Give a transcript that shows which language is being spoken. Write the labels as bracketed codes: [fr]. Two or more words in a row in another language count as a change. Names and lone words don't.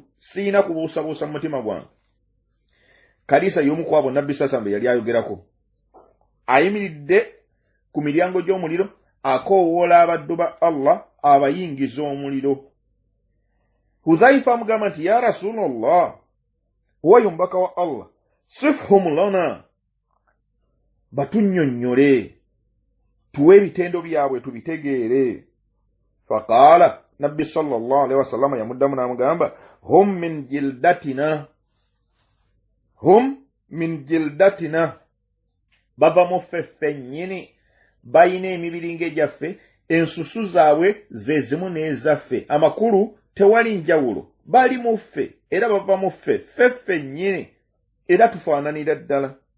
[lg] Siina kubuusabuusa mu mutima gwange. Kaliisa y'omu ku abo Nabbi Sasambe yali ayogerako, ayimiridde ku miryango gy'omuliro akoowoola abaddu ba Allah abayingiza omuliro. Hudhaifa amugamba nti [ar] يا رسول الله, [lg] owayo omubaka wa Allah, [ar] صفهم لنا, [lg] batunnyonnyole, tuwe ebitendo byabwe tubitegeere. Faqaala, Nabbi [ar] صلى الله عليه وسلم [lg] yamuddamu n'amugamba, [ar] هم من جلدتنا, [lg] bava mu ffe ffennyini, bayina emibiri ng'egyaffe, ensusu zaabwe ze zimu n'ezaffe, amakulu tewali njawulo, bali mu ffe era bava mu ffe ffennyini, era tufaananira ddala.